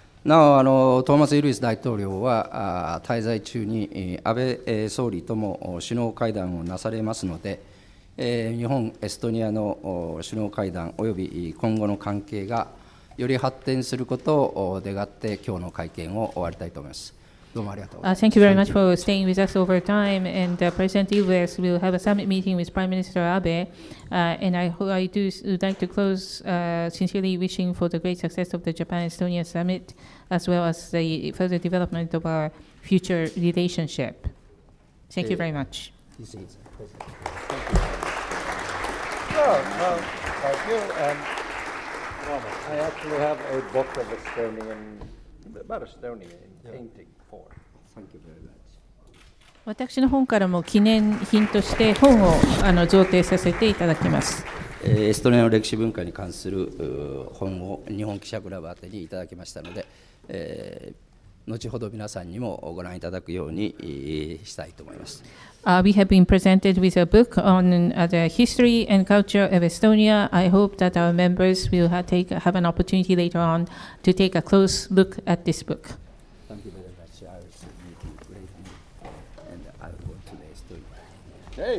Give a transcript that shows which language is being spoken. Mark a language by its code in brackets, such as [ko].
[ja] なおトーマス・イルビス大統領は滞在中に安倍総理とも首脳会談をなされますので、日本、エストニアの首脳会談および今後の関係がより発展することを願って今日の会見を終わりたいと思います。どうもありがとうございます。 [en] Thank you very much for staying with us over time. And President Ilves will have a summit meeting with Prime Minister Abe. And I would like to close sincerely wishing for the great success of the Japan-Estonia summit, as well as the further development of our future relationship. Thank you very much. This is President. Thank you. And I actually have a book of Estonian, about Estonia in painting. Thank you very much. [ja] 私の本からも記念品として本を贈呈させていただきます。エストニアの歴史文化に関する本を日本記者クラブ宛てにいただきましたので、後ほど皆さんにもご覧いただくようにしたいと思います。 [en] We have been presented with a book on the history and culture of Estonia. I hope that our members will have an opportunity later on to take a close look at this book. Thank you very much. I was meeting greatly, and I will go to the Estonia.